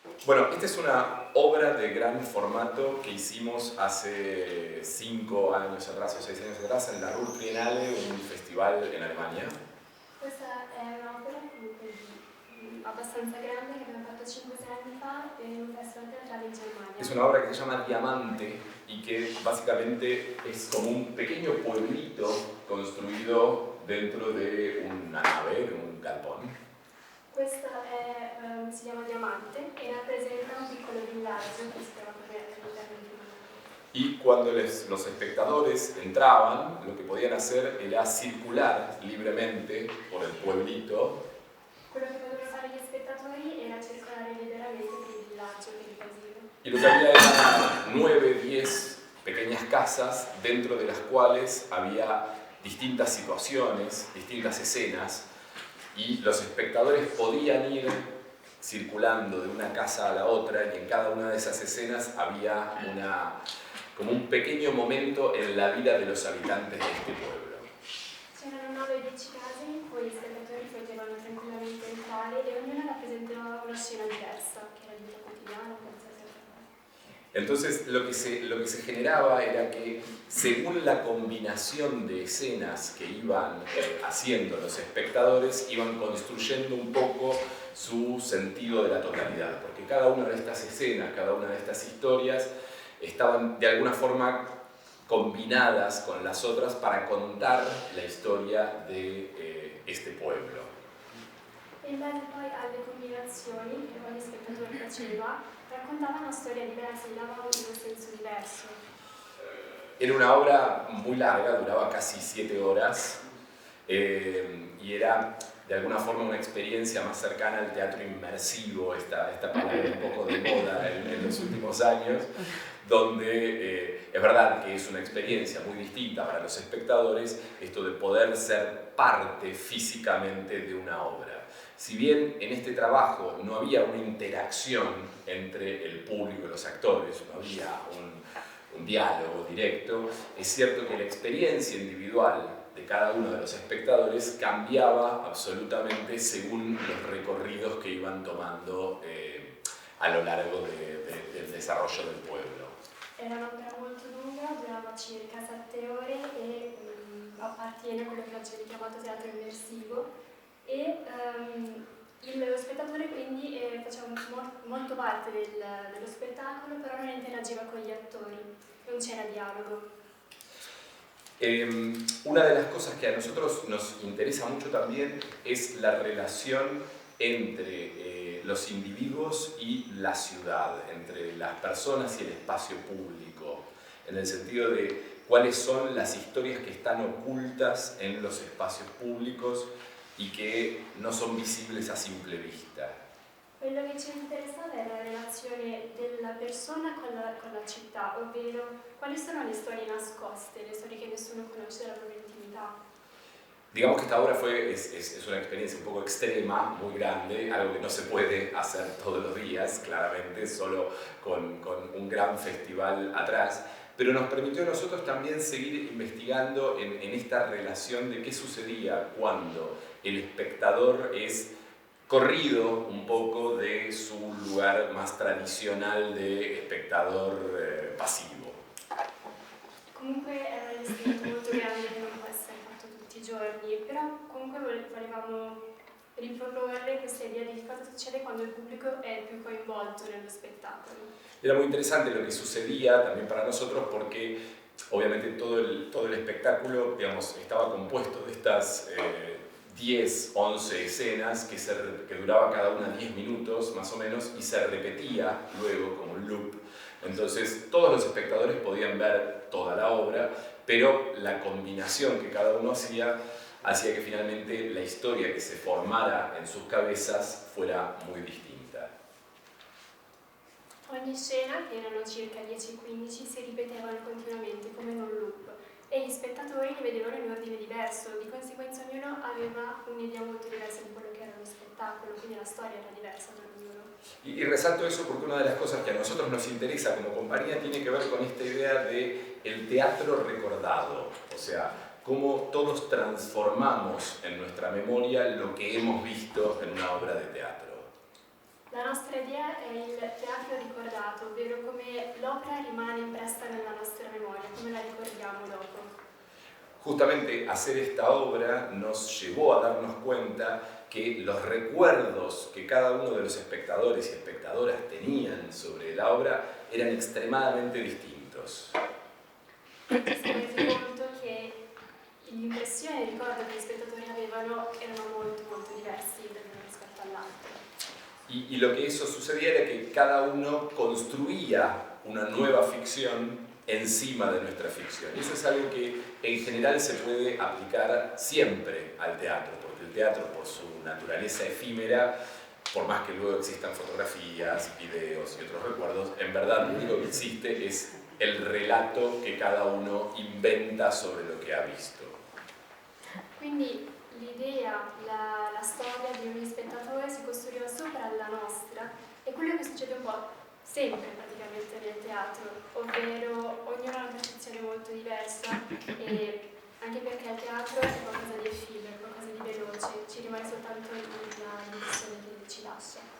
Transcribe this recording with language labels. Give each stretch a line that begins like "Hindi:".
Spanish: Bueno, esta es una obra de gran formato que hicimos hace 5 años atrás o 6 años atrás en la Ruhr Triennale, un festival en Alemania.
Italian: Questa è un'opera comunque abbastanza grande che abbiamo fatto 5-6 anni fa in un festival teatrale in Germania.
Spanish: Es una obra que se llama Diamante y que básicamente es como un pequeño pueblito construido dentro de una nave, de un galpón.
Italian: Questa si chiama Diamante e rappresenta un piccolo villaggio che si trova all'interno di una nave.
Spanish: Y cuando los espectadores entraban, lo que podían hacer era circular libremente por el pueblito.
Italian: Quello che potevano fare gli spettatori era circolare liberamente per il villaggio per il paesino.
Spanish: Y lo que había eran 9, 10 pequeñas casas dentro de las cuales había distintas situaciones, distintas escenas, y los espectadores podían ir circulando de una casa a la otra y en cada una de esas escenas había como un pequeño momento en la vida de los habitantes de este pueblo.
Italian: C'erano 9-10 case in cui gli spettatori potevano tranquillamente entrare e ognuna rappresentava una scena diversa, che era vita quotidiana, qualsiasi altra cosa.
Spanish: Entonces lo que se generaba era que según la combinación de escenas que iban haciendo los espectadores, iban construyendo un poco su sentido de la totalidad, porque cada una de estas escenas, cada una de estas historias estaban de alguna forma combinadas con las otras para contar la historia de este pueblo.
Italian: E in base poi alle combinazioni che ogni spettatore faceva, raccontava una storia diversa, gli dava un senso diverso.
Spanish: Era una obra muy larga, duraba casi 7 horas y era de alguna forma una experiencia más cercana al teatro inmersivo, esta palabra un poco de moda en los últimos años, donde es verdad que es una experiencia muy distinta para los espectadores esto de poder ser parte físicamente de una obra. Si bien en este trabajo no había una interacción entre el público y los actores, no había un diálogo directo, es cierto que la experiencia individual de cada uno de los espectadores cambiaba absolutamente según los recorridos que iban tomando a lo largo del desarrollo del pueblo.
Italian: Era un'opera molto lunga, durava circa 7 ore e appartiene a quello che oggi è chiamato teatro immersivo e lo spettatore quindi faceva molto parte dello spettacolo, però non interagiva con gli attori, non c'era dialogo.
Spanish: Una de las cosas que a nosotros nos interesa mucho también es la relación entre los individuos y la ciudad, entre las personas y el espacio público, en el sentido de cuáles son las historias que están ocultas en los espacios públicos y que no son visibles a simple vista.
Italian: Quello che ci interessava è la relazione della persona con la città, ovvero quali sono le storie nascoste, le storie che nessuno conosce della propria intimità.
Spanish: Digamos que esta obra es una experiencia un poco extrema, muy grande, algo que no se puede hacer todos los días, claramente, solo con un gran festival atrás, pero nos permitió a nosotros también seguir investigando en esta relación de qué sucedía cuando el espectador es corrido un poco de su lugar más tradicional de espectador pasivo.
Italian: Comunque era un istinto molto grande che non può essere fatto tutti i giorni, però comunque volevamo riproporre questa idea di cosa succede quando il pubblico è più coinvolto nello spettacolo.
Spanish: Era muy interesante lo que sucedía también para nosotros porque obviamente todo el espectáculo, digamos, estaba compuesto de estas 10, 11 escenas que duraba cada una 10 minutos más o menos y se repetía luego como un loop. Entonces todos los espectadores podían ver toda la obra, pero la combinación que cada uno hacía que finalmente la historia que se formara en sus cabezas fuera muy distinta.
Italian: Ogni scena, che erano circa 10-15, si ripetevano continuamente come in un loop e gli spettatori li vedevano in ordine diverso, di conseguenza ognuno aveva un'idea molto diversa di quello che era lo spettacolo, quindi la storia era diversa per ognuno.
Spanish: Y resalto eso porque una de las cosas que a nosotros nos interesa como compañía tiene que ver con esta idea de el teatro recordado, o sea, cómo todos transformamos en nuestra memoria lo que hemos visto en una obra de teatro.
Italian: La nostra idea è il teatro ricordato, ovvero come l'opera rimane impressa nella nostra memoria, come la ricordiamo dopo.
Spanish: Justamente hacer esta obra nos llevó a darnos cuenta que los recuerdos que cada uno de los espectadores y espectadoras tenían sobre la obra eran extremadamente distintos.
Italian: Ci siamo resi conto che l'impressione e il ricordo che gli spettatori avevano erano molto molto diversi rispetto all'altro.
Spanish: Y lo que eso sucedía era que cada uno construía una nueva ficción encima de nuestra ficción. Y eso es algo que en general se puede aplicar siempre al teatro, porque el teatro, por su naturaleza efímera, por más que luego existan fotografías, videos y otros recuerdos, en verdad lo único que existe es el relato que cada uno inventa sobre lo que ha visto.
Italian: Quindi l'idea, la storia di ogni spettatore si costruiva sopra la nostra, e quello che succede un po' sempre praticamente nel teatro, ovvero ognuno ha una percezione molto diversa, e anche perché il teatro è qualcosa di effimero, qualcosa di veloce, ci rimane soltanto l'impressione che ci lascia.